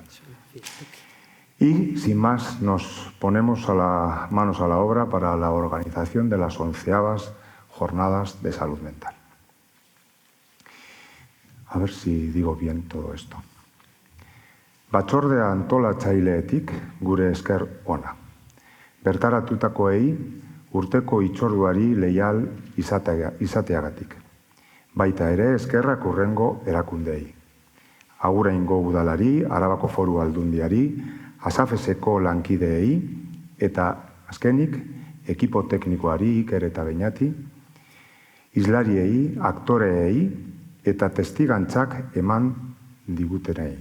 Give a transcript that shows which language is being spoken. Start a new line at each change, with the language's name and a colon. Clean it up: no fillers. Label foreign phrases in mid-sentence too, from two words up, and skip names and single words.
Spanish: Y, sin más, nos ponemos manos a la obra para la organización de las 11ª Jornadas de Salud Mental. A ver si digo bien todo esto.
Basque: Batzordea antolatzaileetik gure esker ona. Bertaratutakoei urteko hitzorduari leial izateagatik. Baita ere eskerrak hurrengo erakundeei. Aguraingo udalari, Arabako Foru Aldundiari, Asafeseko lankideei eta azkenik ekipo teknikoari Iker eta Beñati, hizlariei, aktoreei eta testigantzak eman digutenei.